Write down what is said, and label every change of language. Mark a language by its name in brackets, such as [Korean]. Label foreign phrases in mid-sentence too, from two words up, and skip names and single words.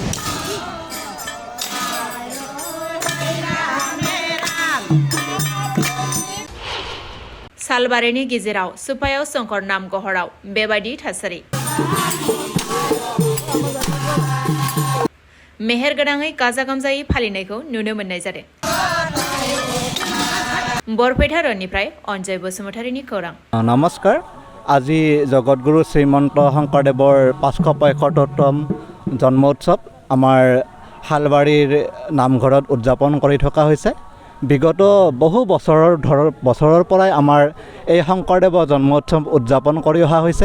[Bodo] सालबारिनि गेजेराव सुपायाव शंकर नाम गहराव बेबायदि थासारि। मेहेर गोनाङै गाजा गोमजायै फालिनायखौ नुनो मोननाय जादों। बरपेटा रोडनिफ्राय अनजय बसुमतारीनि खौरां। नमस्कार। [Assamese] আজি জগতগুৰু শ্ৰীমন্ত শংকৰদেৱৰ 575তম জন্ম উৎসৱ আমাৰ হালবাৰীৰ নামঘৰত উদযাপন কৰি থকা হৈছে। বিগত বহু বছৰৰ পৰাই আমাৰ এই শংকৰদেৱৰ জন্ম উৎসৱ উদযাপন কৰি অহা হৈছে।